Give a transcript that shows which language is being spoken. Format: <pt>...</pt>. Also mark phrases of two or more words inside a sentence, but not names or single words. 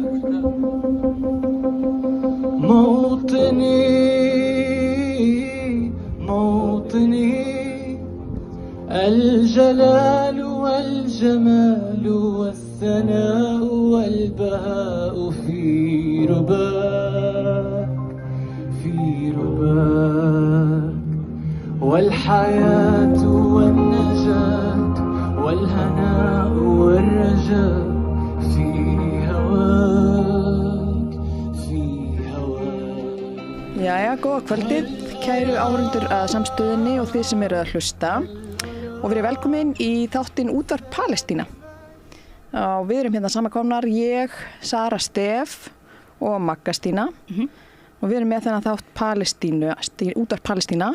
<ar>موطني الجلال والجمال والثناء والبهاء في رباك والحياة والنجاة والهناء والرجاء في هواك</ar> <is>Jæja, góða kvöldið, kæru áhorfendur að samstöðinni og þið sem eru að hlusta og verið velkomin í þáttinn Útvarp Palestína. Og við erum hérna samankomnar, ég, Sara Stef og Magga Stína og við erum með þennan þátt Útvarp Palestína.</is>